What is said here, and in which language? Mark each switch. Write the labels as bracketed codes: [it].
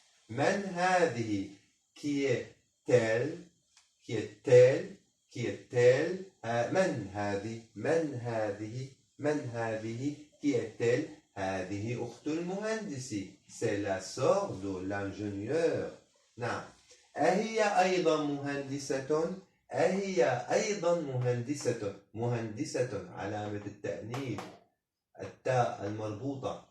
[ar] من هذه؟ [fr] qui est-elle؟ qui est-elle؟ qui est-elle؟ [ar] من هذه؟ من هذه؟ من هذه؟ [fr] qui est-elle؟ [ar] هذه أخت المهندس. [fr] c'est la sœur de l'ingénieur. [ar] نعم. أهي أيضا مهندسة؟ أهي أيضا مهندسة. مهندسة علامة التأنيث، التاء المربوطة.